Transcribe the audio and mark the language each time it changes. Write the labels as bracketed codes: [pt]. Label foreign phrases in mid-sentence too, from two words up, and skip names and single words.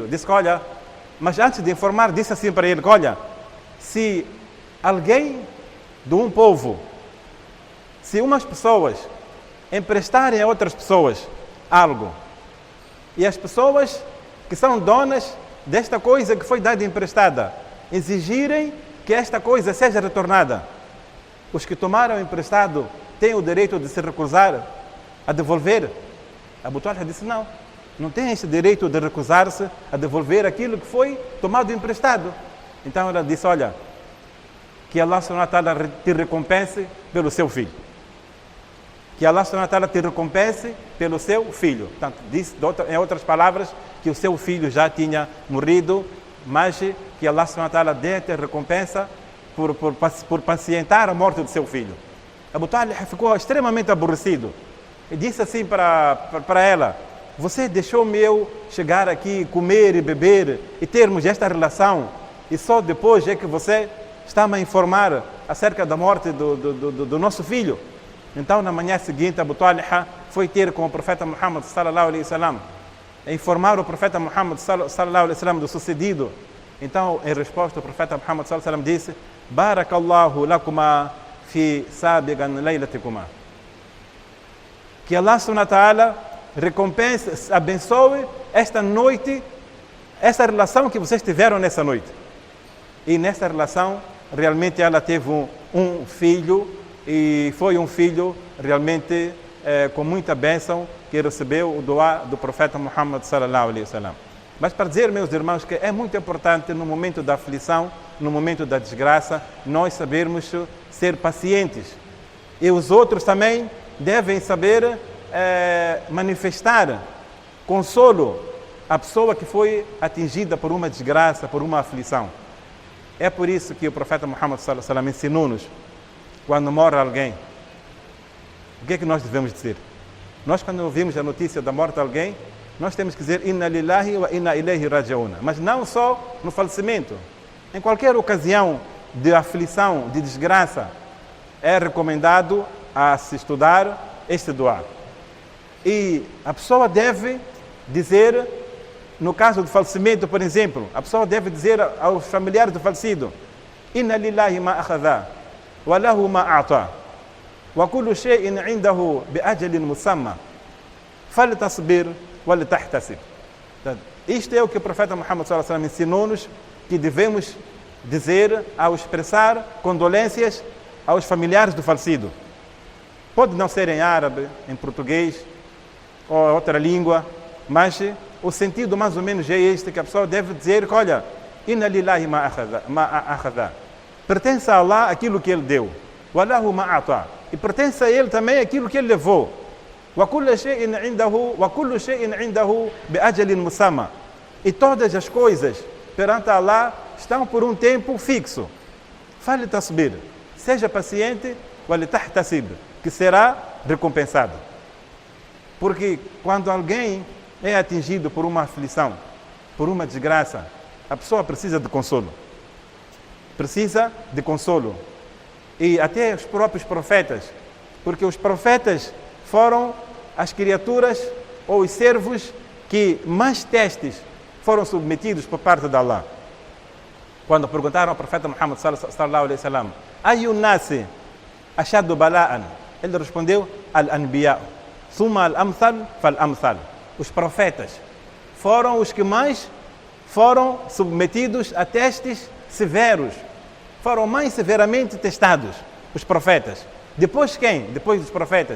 [pt] Disse, olha, mas antes de informar, disse assim para ele, olha, se alguém de um povo, se umas pessoas emprestarem a outras pessoas algo, e as pessoas que são donas desta coisa que foi dada emprestada, exigirem que esta coisa seja retornada, os que tomaram emprestado têm o direito de se recusar a devolver? Abu Talha disse, não tem esse direito de recusar-se a devolver aquilo que foi tomado emprestado. Então ela disse, olha, que Allah [ar] سبحانه وتعالى [pt] te recompense pelo seu filho. Que Allah [ar] سبحانه وتعالى [pt] te recompense pelo seu filho. Portanto, disse em outras palavras que o seu filho já tinha morrido, mas que Allah [ar] سبحانه وتعالى [pt] dê-te recompensa por pacientar a morte do seu filho. Abu Talha ficou extremamente aborrecido e disse assim para ela, você deixou-me eu chegar aqui, comer e beber e termos esta relação e só depois é que você está-me a informar acerca da morte do nosso filho. Então, na manhã seguinte, Abu Talha foi ter com o profeta Muhammad [ar] صلى الله عليه وسلم, [pt] a informar o profeta Muhammad [ar] صلى الله عليه وسلم [pt] do sucedido. Então, em resposta, o profeta Muhammad [ar] صلى الله عليه وسلم [pt] disse, [ar] بارك الله لكما في سابغا ليلتكما. [pt] Que Allah [ar] سبحانه وتعالى [pt] recompense, abençoe esta noite, essa relação que vocês tiveram nessa noite. E nessa relação, realmente ela teve um filho, e foi um filho realmente com muita bênção, que recebeu o doá do profeta Muhammad [ar] صلى الله عليه وسلم. [pt] Mas para dizer, meus irmãos, que é muito importante no momento da aflição, no momento da desgraça, nós sabermos ser pacientes. E os outros também devem saber manifestar consolo à pessoa que foi atingida por uma desgraça, por uma aflição. É por isso que o profeta Muhammad [ar] صلى الله عليه وسلم [pt] ensinou-nos, quando morre alguém, o que é que nós devemos dizer? Nós, quando ouvimos a notícia da morte de alguém, nós temos que dizer [ar] إنا لله وإنا إليه راجعون. [pt] Mas não só no falecimento. Em qualquer ocasião de aflição, de desgraça, é recomendado a se estudar este dua. E a pessoa deve dizer, no caso do falecimento, por exemplo, a pessoa deve dizer aos familiares do falecido, [ar] إن لله ما أخذ وله ما أعطى وكل شيء عنده بأجل مسمى فلتصبر ولتحتسب. [pt] Isto é o que o profeta Muhammad [ar] صلى الله عليه وسلم [pt] ensinou-nos, que devemos dizer ao expressar condolências aos familiares do falecido. Pode não ser em árabe, em português ou outra língua, mas o sentido mais ou menos é este, que a pessoa deve dizer que, olha, [ar] إن لله ما أخذ, [pt] pertence a Allah aquilo que ele deu, [ar] وله ما أعطى, [pt] e pertence a ele também aquilo que ele levou, [ar] وكل شيء عنده بأجل مسمى, [pt] e todas as coisas perante Allah estão por um tempo fixo. Faltasbir, seja paciente, [ar] ولتحتسب, [pt] que será recompensado. Porque quando alguém é atingido por uma aflição, por uma desgraça, a pessoa precisa de consolo. Precisa de consolo. E até os próprios profetas, porque os profetas foram as criaturas ou os servos que mais testes foram submetidos por parte de Allah. Quando perguntaram ao profeta Muhammad [ar] صلى الله عليه وسلم, أي الناس أشد بلاء, [pt] ele respondeu, [ar] الأنبياء ثم الأمثل فالأمثل. [pt] Os profetas foram os que mais foram submetidos a testes severos, foram mais severamente testados, os profetas. Depois quem? Depois dos profetas.